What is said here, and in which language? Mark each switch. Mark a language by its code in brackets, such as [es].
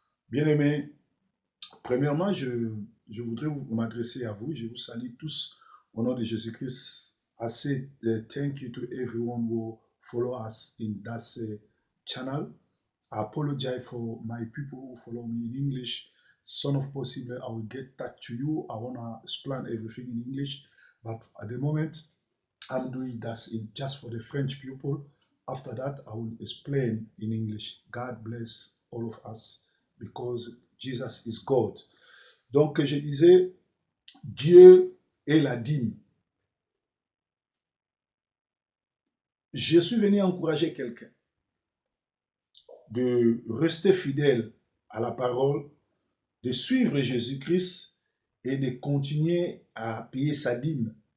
[fr] Bien aimé, premièrement, je voudrais m'adresser à vous, je vous salue tous au nom de Jésus-Christ. [en] I say thank you to everyone who follow us in that channel. I apologize for my people who follow me in English. Son of possible, I will get that to you. I want to explain everything in English, but at the moment, I'm doing that just for the French people. After that, I will explain in English. God bless all of us because Jesus is God. [fr] Donc, je disais, Dieu est la dîme. Je suis venu encourager quelqu'un de rester fidèle à la parole, de suivre Jésus-Christ et de continuer à payer sa dîme.